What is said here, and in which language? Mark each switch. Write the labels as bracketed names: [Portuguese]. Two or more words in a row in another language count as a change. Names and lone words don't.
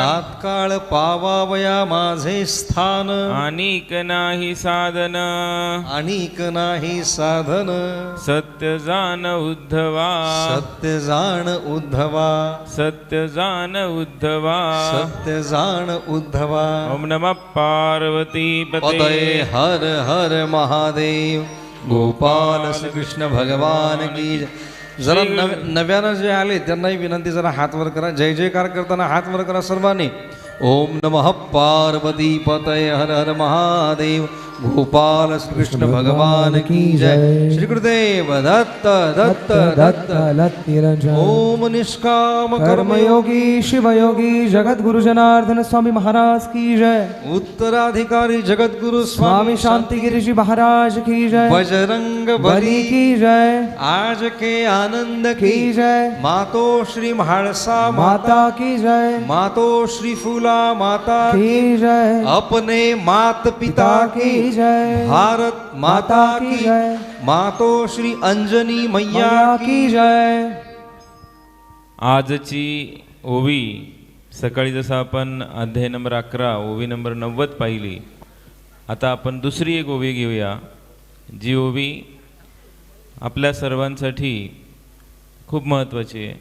[Marathi] तात्काळ पावावया माझे स्थान। अनिक नाही साधन। अनिक नाही साधन। सत्य जाण उद्धवा। सत्य जाण उद्धवा। सत्य जाण उद्धवा। सत्य जाण उद्धवा। [Sanskrit] ओम नमः पार्वती पतये पते। [Hindi] हर हर महादेव। गोपाल श्री कृष्ण भगवान की जय। [Marathi] जरा नव्यानं जे आले त्यांनाही विनंती जरा हात वर करा। जय जयकार करताना हात वर करा सर्वांनी। [Sanskrit] ओम नमः पार्वती पतये हर हर महादेव। [Hindi] गोपाल श्री कृष्ण भगवान की जय। श्री गुरुदेव दत्त दत्त दत्त निरंजन। ओम निष्काम कर्मयोगी शिवयोगी जगद्गुरु जनार्दन स्वामी महाराज की जय। उत्तराधिकारी जगद्गुरु स्वामी शांतिगिरी जी महाराज की जय। बजरंग बली की जय। आज के आनंद की जय। मातो श्री म्हाळसा माता की जय। मातो श्री फूला माता की जय। अपने मात पिता की जय। भारत माता की जय। मातो श्री अंजनी मैया की जय। [Marathi] आजची ओवी सकाळी जसं आपण अध्याय नंबर 11 ओवी नंबर 90 पाहिली, आता आपण दुसरी एक ओवी घेऊया, जी ओवी आपल्या सर्वांसाठी खूप महत्त्वाची आहे.